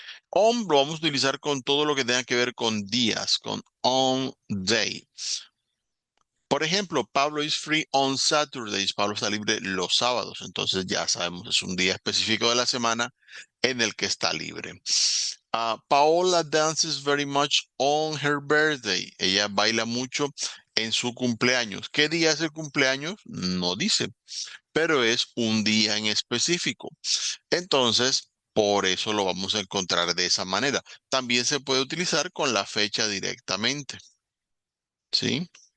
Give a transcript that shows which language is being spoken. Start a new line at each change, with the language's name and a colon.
Spanish: On lo vamos a utilizar con todo lo que tenga que ver con días, con on day. Por ejemplo,
English: Pablo is free on Saturdays.
Spanish: Pablo está libre los sábados. Entonces ya sabemos, es un día específico de la semana en el que está libre.
English: Paola dances very much on her birthday.
Spanish: Ella baila mucho en su cumpleaños. ¿Qué día es el cumpleaños? No dice, pero es un día en específico. Entonces, por eso lo vamos a encontrar de esa manera. También se puede utilizar con la fecha directamente. ¿Sí?